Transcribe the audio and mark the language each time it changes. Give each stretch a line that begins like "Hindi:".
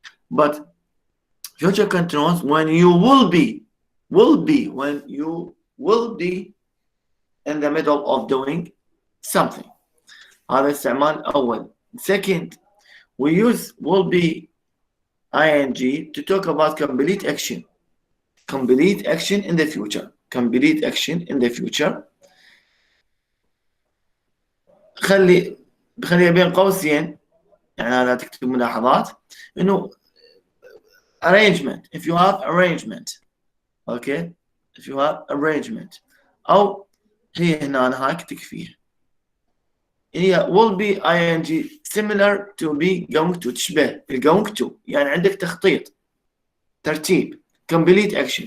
English: But future continuous when you will be when you will be in the middle of doing something.
Arabic: هذا استعمال أول.
English: Second, we use will be ing to talk about complete action. Complete action in the future. complete action in the future.
Arabic: خلي بين قوسين، يعني لا تكتب ملاحظات، إنه arrangement.
English: If you have arrangement, okay, if you have arrangement،
Arabic: أو هي هنا هاك تكفيها. هي
English: will be ing similar to be going to،
Arabic: تشبه going to، يعني عندك تخطيط ترتيب
English: complete action.